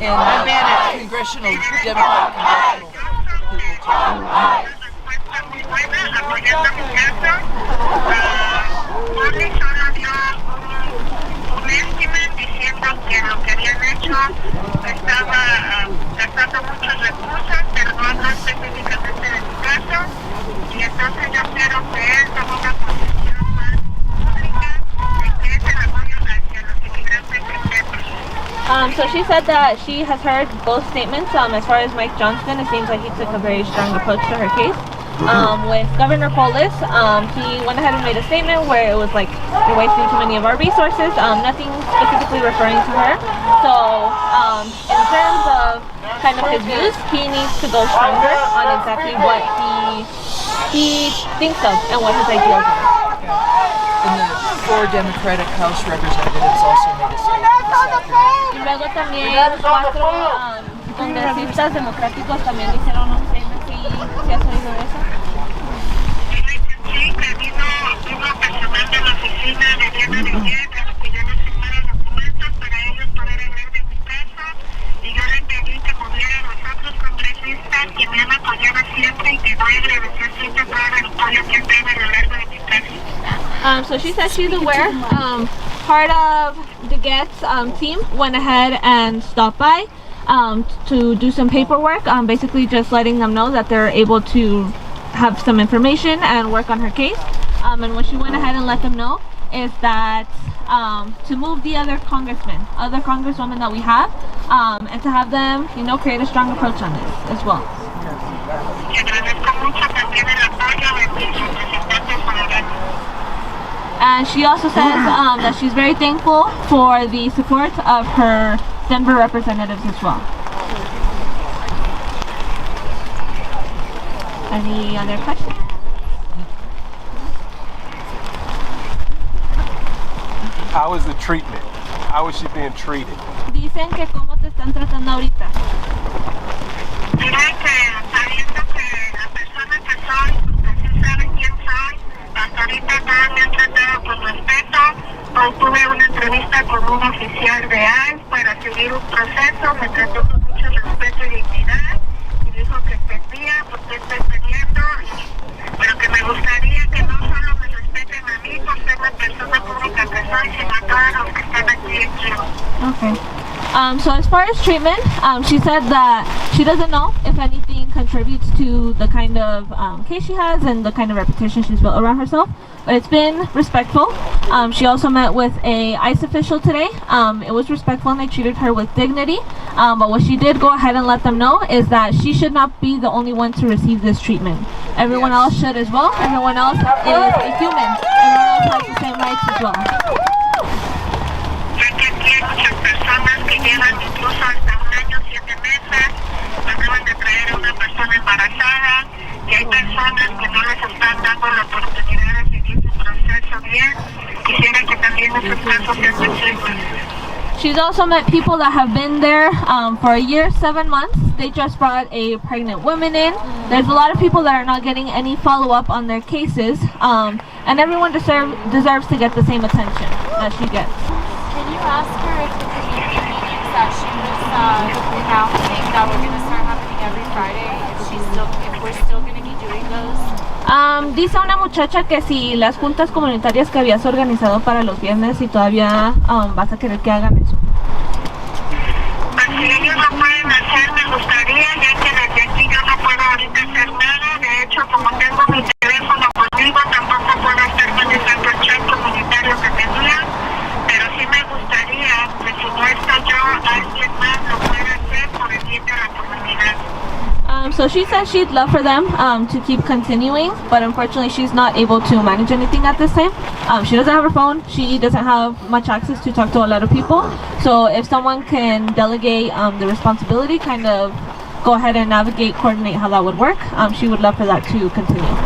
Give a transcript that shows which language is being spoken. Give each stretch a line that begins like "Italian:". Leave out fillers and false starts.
English: And Bennett, congressional, Democratic congressional people.
Spanish: apoyando mi caso. Poli solo dio un estimate diciendo que lo que habían hecho estaba gastando muchos recursos, pero no habló específicamente de mi caso. Y entonces yo quiero que él tome una posición más pública de que es el apoyo hacia los inmigrantes externos.
English: So she said that she has heard both statements. As far as Mike Johnston, it seems like he took a very strong approach to her case. With Governor Polis, he went ahead and made a statement where it was like, you're wasting too many of our resources, nothing specifically referring to her. So in terms of kind of his views, he needs to go stronger on exactly what he thinks of and what his ideals are. And the 4 Democratic House representatives also made a statement this afternoon.
Spanish: Y luego también 4 congresistas democráticos también hicieron un statement. ¿Sí has oído de eso? Sí, que vino personal de la oficina de Diana Vigil, a los que yo les firmara documentos para ellos poder hablar de mi caso. Y yo le pedí que movieran a los otros congresistas que me han apoyado siempre y que voy a agradecer siempre todo el apoyo que han dado a lo largo de mi caso.
English: So she says she's aware. Part of the Getz team went ahead and stopped by to do some paperwork, basically just letting them know that they're able to have some information and work on her case. And what she went ahead and let them know is that to move the other congresswomen that we have, and to have them, create a strong approach on this as well. And she also says that she's very thankful for the support of her Denver representatives as well. Any other questions? How is the treatment? How is she being treated?
Spanish: Dicen que cómo te están tratando ahorita. Mira que sabiendo que la persona que soy, que sí saben quién soy, hasta ahorita todos me han tratado con respeto. Hoy tuve una entrevista con un oficial de ICE para seguir un proceso, me trató con mucho respeto y dignidad y dijo que entendía por qué estoy peleando, pero que me gustaría que no solo me respeten a mí por ser la persona pública que soy, sino a todos los que están aquí en GEO.
English: Okay. So as far as treatment, she said that she doesn't know if anything contributes to the kind of case she has and the kind of reputation she's built around herself, but it's been respectful. She also met with a ICE official today. It was respectful and they treated her with dignity, but what she did go ahead and let them know is that she should not be the only one to receive this treatment. Everyone else should as well. Everyone else is a human. Everyone else has the same rights as well.
Spanish: Muchas personas que llevan incluso hasta 1 año 7 meses, acaban de traer a una persona embarazada, y hay personas que no les están dando la oportunidad de seguir su proceso bien. Quisiera que también esos casos sean visibles.
English: She's also met people that have been there for a year, 7 months. They just brought a pregnant woman in. There's a lot of people that are not getting any follow-up on their cases, and everyone deserves to get the same attention that she gets. Can you ask her if the community meetings that she was announcing that were going to start happening every Friday, if we're still going to be doing those?
Spanish: Dice una muchacha que si las juntas comunitarias que habías organizado para los viernes y todavía vas a querer que hagan eso. Pues si ellos lo pueden hacer, me gustaría, ya que desde aquí yo no puedo ahorita hacer nada. De hecho, como tengo mi teléfono conmigo, tampoco puedo estar manejando el chat comunitario que tenía. Pero sí me gustaría que si no estoy yo, alguien más lo pueda hacer por el bien de la comunidad.
English: So she says she'd love for them to keep continuing, but unfortunately she's not able to manage anything at this time. She doesn't have her phone, she doesn't have much access to talk to a lot of people. So if someone can delegate the responsibility, kind of go ahead and navigate, coordinate how that would work, she would love for that to continue.